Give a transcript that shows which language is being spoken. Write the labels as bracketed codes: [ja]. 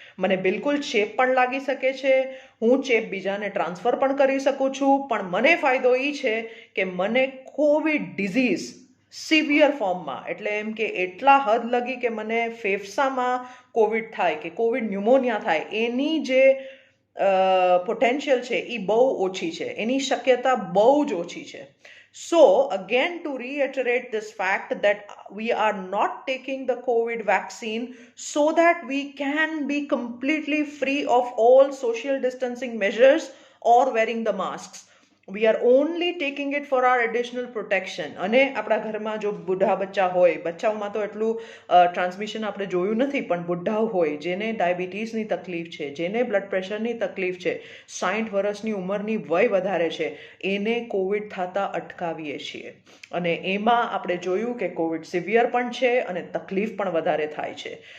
[gu] મને બિલકુલ ચેપ પણ લાગી શકે છે, હું ચેપ બીજાને ટ્રાન્સફર પણ કરી શકું છું, પણ મને ફાયદો એ છે કે મને કોવિડ ડિઝીઝ સિવિયર ફોર્મમાં, એટલે એમ કે એટલા હદ લગી કે મને ફેફસામાં કોવિડ થાય કે કોવિડ ન્યુમોનિયા થાય, એની જે પોટેન્શિયલ છે એ બહુ ઓછી છે, એની શક્યતા બહુ જ ઓછી છે. [en] So again, to reiterate this fact that we are not taking the COVID vaccine so that we can be completely free of all social distancing measures or wearing the masks. We are only taking it for our additional protection. [gu] અને આપણા ઘરમાં જો બુઢા બચ્ચા હોય, બચ્ચાઓમાં તો એટલું transmission આપણે જોયું નથી, પણ બુઢાઓ હોય જેને ડાયાબિટીસની તકલીફ છે, જેને બ્લડ પ્રેશરની તકલીફ છે, 60 વર્ષની ઉંમરની વય વધારે છે, એને કોવિડ થતાં અટકાવીએ છીએ. અને એમાં આપણે જોયું કે કોવિડ સિવિયર પણ છે અને તકલીફ પણ વધારે થાય છે.